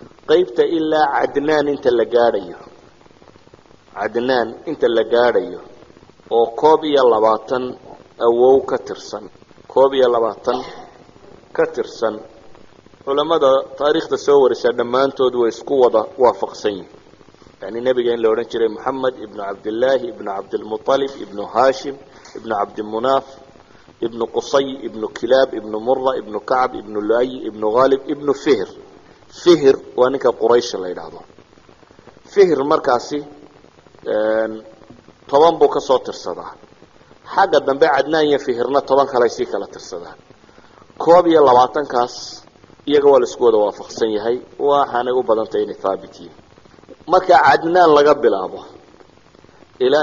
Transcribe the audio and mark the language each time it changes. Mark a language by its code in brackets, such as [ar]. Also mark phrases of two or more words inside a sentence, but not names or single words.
[so] qaybta ilaa cadnaan inta la gaadhayo cadnaan inta la gaadhayo oo 21 awow ka tirsan 21 ka tirsan culamada taariikhda soo warisa dhammaantood way isku wada waafaqsan yihiin yani nabiga in la oran jiray Muhammad ibn Abdullah ibn Abdul Muttalib ibn Hashim ibn Abd Munaf ibn Qusay ibn Kilab ibn Murra ibn Ka'b ibn Lu'ay ibn Ghalib ibn Fihr Fihr waa ninka Quraysh la yiraahdo Fihr markaasi 10 buu ka soo tirsadaa xagga dambe Cadnaan iyo Fihrna 10 kale si kala tirsadaan 22 kaas iyaga waa la isku wada waafaqsan yahay waxaana u badantay in thaabitiye marka Cadnaan laga bilaabo ilaa